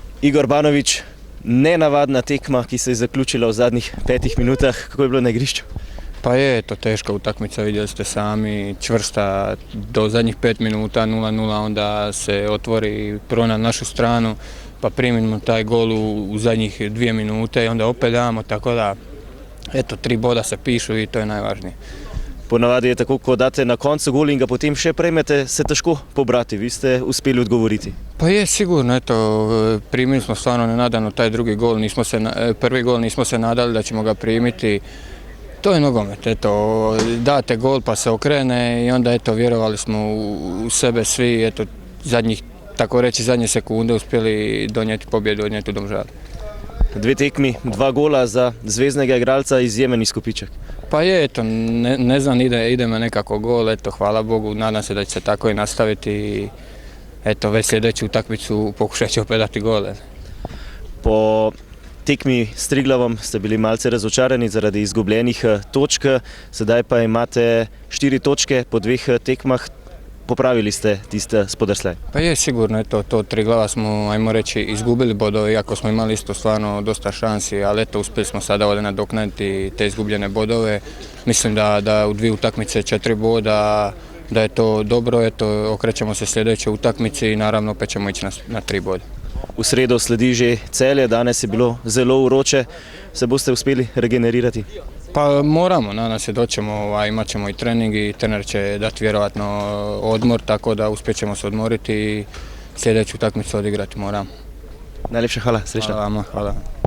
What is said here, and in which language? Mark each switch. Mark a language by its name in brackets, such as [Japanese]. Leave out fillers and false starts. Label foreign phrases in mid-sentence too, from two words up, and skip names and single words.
[Slovenian] Igor Banović, nenavadna tekma, ki se je zaključila v zadnjih 5 minutah. Kako je bilo na igrišču? [Croatian] Pa je to teška utakmica, vidjeli ste sami, čvrsta do zadnjih 5 minuta 0-0, onda se otvori prvo na našu stranu, pa primimo taj gol u zadnjih 2 minute i onda opet damo, tako da eto 3 boda se pišu i to je najvažnije. [Slovenian] Ponavadi je tako, ko date na koncu gol in ga potem še prejmete, se težko pobrati. Vi ste uspeli odgovoriti. [Croatian] Pa je sigurno, eto, primili smo stvarno nenadano taj drugi gol, prvi gol nismo se nadali da ćemo ga primiti. To je nogomet, eto, date gol pa se okrene i onda eto, vjerovali smo u sebe svi, eto, tako reći zadnje sekunde uspjeli donijeti pobjedu, odnijeti u Domžale. [Slovenian] 2 tekmi, 2 gola za zveznega igralca, izjemen izkupiček. [Croatian] Pa je, eto, ne znam, ide me nekako gol, eto, hvala Bogu, nadam se da će se tako i nastaviti i eto, već sljedeću utakmicu pokušat će opet dati gole. [Slovenian] Po tekmi s Triglavom ste bili malce razočarani zaradi izgubljenih točk, sedaj pa imate 4 točke po 2 tekmah. Popravili ste tiste spodrsljaj. [Croatian] Pa je sigurno, eto, to Triglava smo, ajmo reći, izgubili bodove, iako smo imali isto stvarno dosta šansi, ali eto, uspjeli smo sada ovdje nadoknaditi te izgubljene bodove. Mislim da u 2 utakmice 4 boda, da je to dobro, eto, okrećemo se sljedećoj utakmici i naravno opet ćemo ići na 3 boda. [Slovenian] V sredo sledi že Celje, danes je bilo zelo vroče, se boste uspeli regenerirati? [Croatian] Pa moramo, nadam se doćemo, imat ćemo i trening i trener će dati vjerovatno odmor, tako da uspjet ćemo se odmoriti i sljedeću utakmicu odigrati moramo. [Slovenian] Najlepša hvala, srećno. [Croatian] Hvala vama, hvala.